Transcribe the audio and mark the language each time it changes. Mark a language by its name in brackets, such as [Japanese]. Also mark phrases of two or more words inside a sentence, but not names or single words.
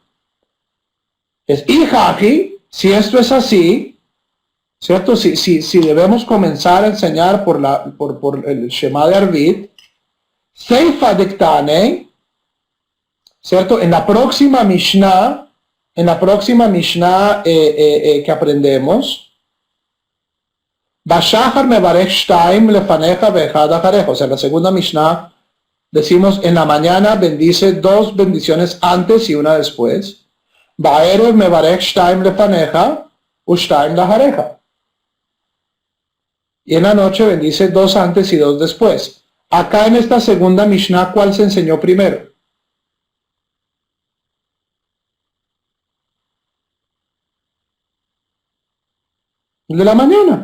[Aramaic] אי הכי, [Spanish] si esto es así, ¿cierto? Si debemos comenzar a enseñar por el Shema de Arvit, [Aramaic] סיפא דקתני, [Spanish] ¿cierto? En la próxima Mishnah que aprendemos, [Hebrew] בשחר מברך שתים לפניה ואחת לאחריה. [Spanish] O sea, en la segunda Mishnah decimos, en la mañana bendice dos bendiciones antes y una después. [Hebrew] בערב מברך שתים לפניה ושתים לאחריה. [Spanish] Y en la noche bendice dos antes y dos después. Acá en esta segunda Mishnah, ¿cuál se enseñó primero? El de la mañana.